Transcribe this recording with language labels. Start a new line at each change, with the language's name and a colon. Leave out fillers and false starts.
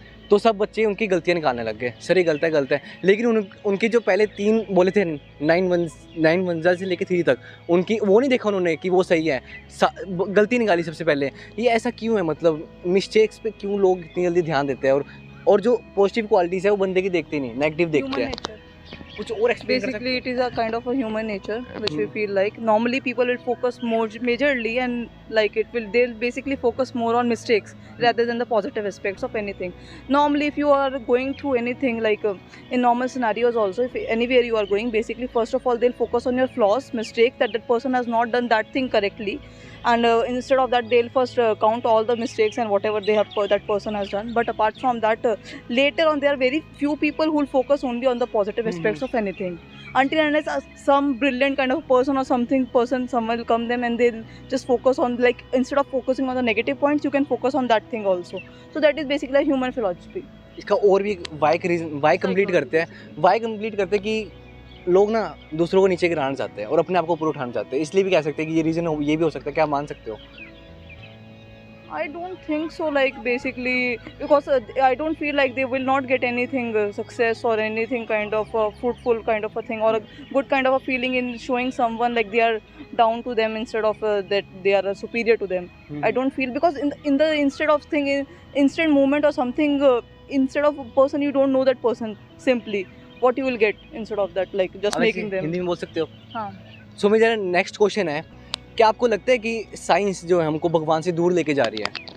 Hindi: तो सब बच्चे उनकी गलतियाँ निकालने लग गए, सर ये गलत है। लेकिन उनके जो पहले 3 बोले थे 9 1 से लेकर 3 तक, उनकी वो नहीं देखा उन्होंने कि वो सही है, गलती निकाली सबसे पहले। ये ऐसा क्यों है, मतलब मिस्टेक्स पे क्यों लोग इतनी जल्दी ध्यान देते हैं, और जो पॉजिटिव क्वालिटीज़ है वो बंदे की देखते नहीं, नेगेटिव देखते हैं। कुछ और एक्सप्लेन कर सकते
English: Basically, it is a kind of a human nature which we feel like. Normally, people will focus more majorly and like they'll basically focus more on mistakes rather than the positive aspects of anything. Normally, if you are going through anything like in normal scenarios also, if anywhere you are going, basically first of all they'll focus on your flaws, mistakes that person has not done that thing correctly. And instead of that, they'll first count all the mistakes and whatever they have that person has done. But apart from that, later on, there are very few people who will focus only on the positive aspects of anything. Until unless some brilliant kind of person or someone will come them and they'll just focus on, like, instead of focusing on the negative points, you can focus on that thing also. So that is basically a human philosophy.
Hindi: इसका और भी Y complete करते हैं कि लोग ना दूसरों को नीचे गिराना चाहते हैं और अपने आप को ऊपर उठाना चाहते हैं, इसलिए भी कह सकते हैं कि ये रीज़न ये भी हो सकता है। क्या मान सकते हो?
English: I don't think so, like, basically because I don't feel like they will not get anything success or anything kind of fruitful kind of a thing or a good kind of a feeling in showing someone like they are down to them instead of that they are superior to them. I don't feel, because in the instead of thing instant movement or something, instead of a person you don't know that person, simply what you will get instead of that, like just making them.
Hindi: Hindi में बोल सकते हो? हाँ. सो मेरा next question है, क्या आपको लगता है कि साइंस जो है हमको भगवान से दूर लेके जा रही है?